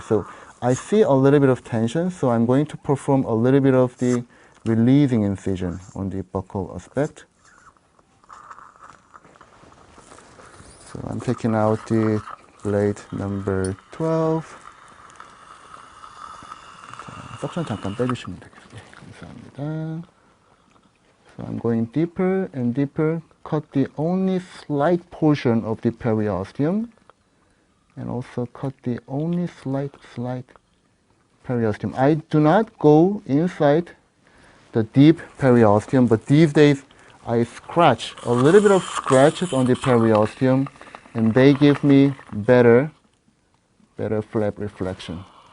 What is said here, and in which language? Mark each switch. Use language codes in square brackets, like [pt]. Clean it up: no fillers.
[en] So I see a little bit of tension, so I'm going to perform a little bit of the releasing incision on the buccal aspect. So I'm taking out the blade number 12. [ko] 자, 석션 잠깐 빼주시면 되겠습니다. 감사합니다. [en] So I'm going deeper and deeper, cut the only slight portion of the periosteum, and also cut the only slight periosteum. I do not go inside the deep periosteum, but these days I scratch, a little bit of scratches on the periosteum, and they give me better flap reflection.